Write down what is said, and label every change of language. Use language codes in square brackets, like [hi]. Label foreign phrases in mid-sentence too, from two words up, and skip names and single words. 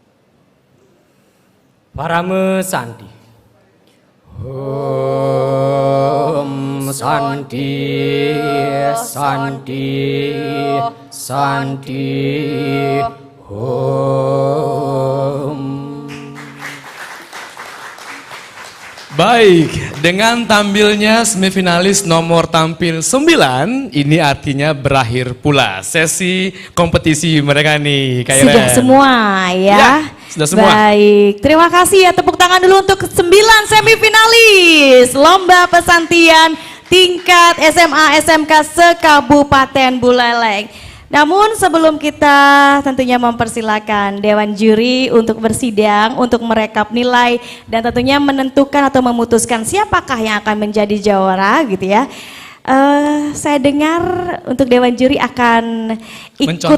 [sa] Parame sandi. Oh Santi, Santi, Santi, Om. [id] Baik, dengan tampilnya semifinalis nomor tampil 9, ini artinya berakhir pula sesi kompetisi mereka nih, Kak Iren. Sudah semua ya. Ya, sudah semua. Baik, terima kasih ya, tepuk tangan dulu untuk 9 semifinalis Lomba Pesantian tingkat SMA SMK se-Kabupaten Buleleng. Namun sebelum kita tentunya mempersilahkan Dewan Juri untuk bersidang, untuk merekap nilai dan tentunya menentukan atau memutuskan siapakah yang akan menjadi juara gitu ya. Saya dengar untuk Dewan Juri akan ikutan